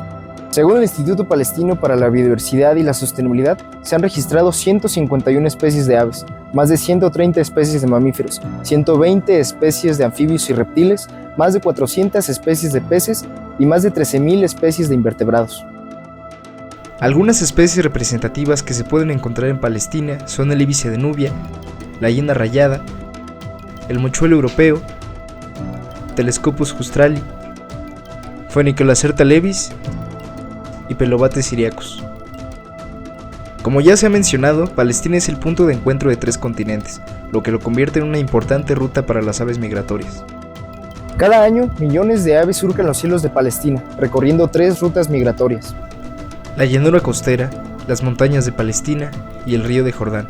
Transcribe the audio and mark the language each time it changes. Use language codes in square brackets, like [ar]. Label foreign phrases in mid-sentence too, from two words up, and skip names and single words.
[es] Según el Instituto Palestino para la Biodiversidad y la Sostenibilidad, se han registrado 151 especies de aves, más de 130 especies de mamíferos, 120 especies de anfibios y reptiles, más de 400 especies de peces y más de 13.000 especies de invertebrados. Algunas especies representativas que se pueden encontrar en Palestina son el íbice de Nubia, la hiena rayada, el mochuelo europeo, Telescopus justrali, Phoenicolacerta levis y Pelobates syriacus. Como ya se ha mencionado, Palestina es el punto de encuentro de 3 continentes, lo que lo convierte en una importante ruta para las aves migratorias. Cada año, millones de aves surcan los cielos de Palestina, recorriendo 3 rutas migratorias: la llanura costera, las montañas de Palestina y el río de Jordán.